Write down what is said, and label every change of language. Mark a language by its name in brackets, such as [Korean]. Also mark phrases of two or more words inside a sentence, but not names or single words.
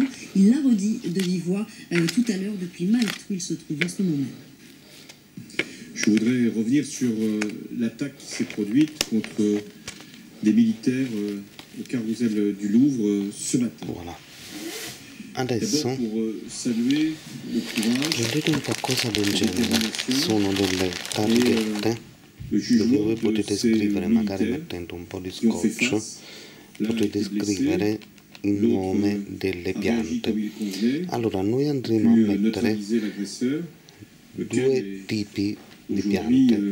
[French] Il l'a redit de vive voix tout à l'heure depuis Malte où il se trouve en ce moment même. Je voudrais revenir sur l'attaque qui s'est produite contre des militaires au Carrousel du Louvre ce matin. Voilà. Adesso saluer le courage, [Italian] prendete un qualcosa del genere, sono delle targhette dove voi potete scrivere, magari mettendo un po' di scotch, potete scrivere il nome delle piante. Allora noi andremo a mettere 2 tipi di piante.